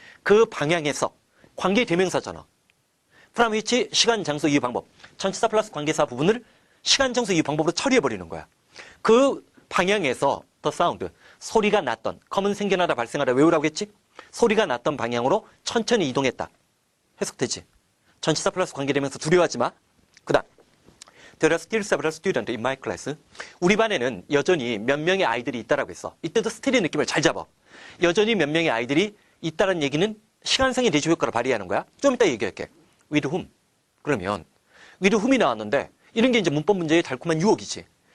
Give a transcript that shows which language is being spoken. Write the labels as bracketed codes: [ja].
[ko] 그 방향에서 관계 대명사잖아. from which 시간, 장소, 이유, 방법. 전치사 플러스 관계사 부분을 시간, 장소, 이유, 방법으로 처리해버리는 거야. 그 방향에서 the sound, 소리가 났던, 검은 생겨나다 발생하다 외우라고 했지? 소리가 났던 방향으로 천천히 이동했다. 해석되지? 전치사 플러스 관계되면서 두려워하지 마. 그 다음, [en] There are still several students in my class. [ko] 우리 반에는 여전히 몇 명의 아이들이 있다라고 했어. 이때도 still의 느낌을 잘 잡아. 여전히 몇 명의 아이들이 있다는 얘기는 시간상의 대조 효과를 발휘하는 거야. 좀 이따 얘기할게. [en] With whom? [ko] 그러면 with whom이 나왔는데 이런 게 이제 문법 문제의 달콤한 유혹이지.